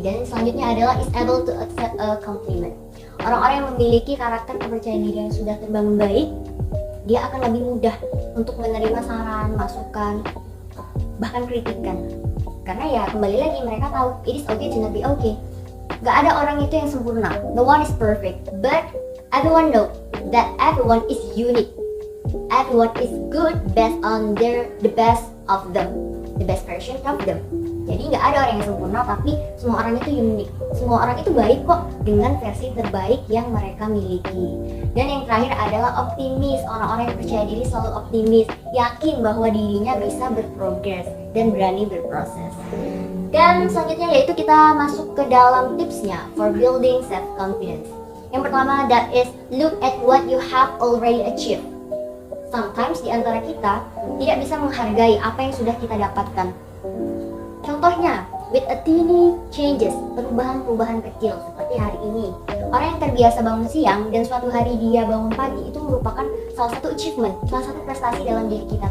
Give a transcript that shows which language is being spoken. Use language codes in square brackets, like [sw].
[id] Dan selanjutnya adalah [en] is able to accept a compliment. [id] Orang-orang yang memiliki karakter kepercayaan diri yang sudah terbangun baik, dia akan lebih mudah untuk menerima saran, masukan, bahkan kritikan. Karena ya kembali lagi mereka tahu [en] it is okay to not be okay. [id] Gak ada orang itu yang sempurna. [en] No one is perfect, but everyone know that everyone is unique. Everyone is good based on the best of them, the best version of them. [id] Jadi nggak ada orang yang sempurna, tapi semua orang itu unik. Semua orang itu baik kok dengan versi terbaik yang mereka miliki. Dan yang terakhir adalah optimis. Orang-orang yang percaya diri selalu optimis, yakin bahwa dirinya bisa berprogres dan berani berproses. Dan selanjutnya yaitu kita masuk ke dalam tipsnya [en] for building self-confidence. [id] Yang pertama, [en] that is look at what you have already achieved. [id] Sometimes di antara kita tidak bisa menghargai apa yang sudah kita dapatkan. Contohnya, [en] with a teeny changes, [id] perubahan-perubahan kecil seperti hari ini. Orang yang terbiasa bangun siang dan suatu hari dia bangun pagi itu merupakan salah satu achievement, salah satu prestasi dalam diri kita.